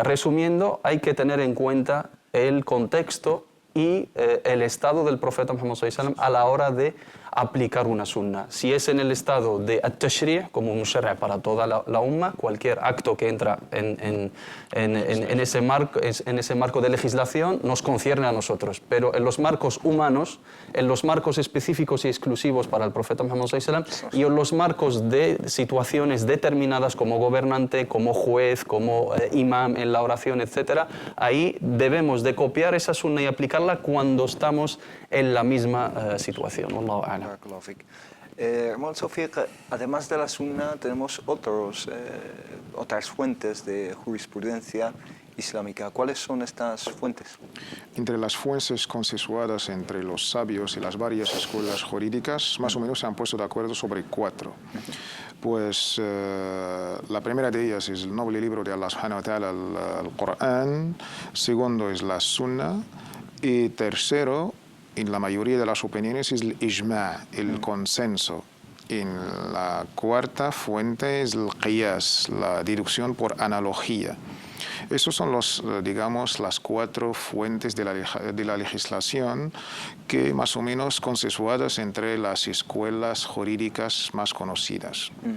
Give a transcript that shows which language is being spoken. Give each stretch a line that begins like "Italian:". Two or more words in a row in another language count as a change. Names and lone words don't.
Spanish: Resumiendo, hay que tener en cuenta el contexto y el estado del profeta Muhammad
Arabic: صلى الله عليه وسلم
Spanish: a la hora de aplicar una sunna. Si es en el estado de at-tashri', como un mushar' para toda la umma, cualquier acto que entra en ese marco de legislación nos concierne a nosotros. Pero en los marcos humanos, en los marcos específicos y exclusivos para el profeta Muhammad
Arabic: صلى الله عليه وسلم
Spanish: y en los marcos de situaciones determinadas como gobernante, como juez, como imam en la oración, etc., ahí debemos de copiar esa sunna y aplicarla cuando estamos en la misma situación.
Arabic: والله أعلم.
Spanish: Hermano Tawfiq, además de la sunna tenemos otras fuentes de jurisprudencia islámica. ¿Cuáles son estas fuentes? Entre las fuentes consensuadas entre los sabios y las varias escuelas jurídicas, más o menos se han puesto de acuerdo sobre 4. Pues la primera de ellas es el noble libro de Allah
Arabic: سبحانه وتعالى,
Spanish: el Corán. Segundo es la sunna. Y tercero, en la mayoría de las opiniones, es el ijma', el consenso. En la cuarta fuente es el qiyas, la deducción por analogía. Esos son las 4 fuentes de la legislación que más o menos consensuadas entre las escuelas jurídicas más conocidas.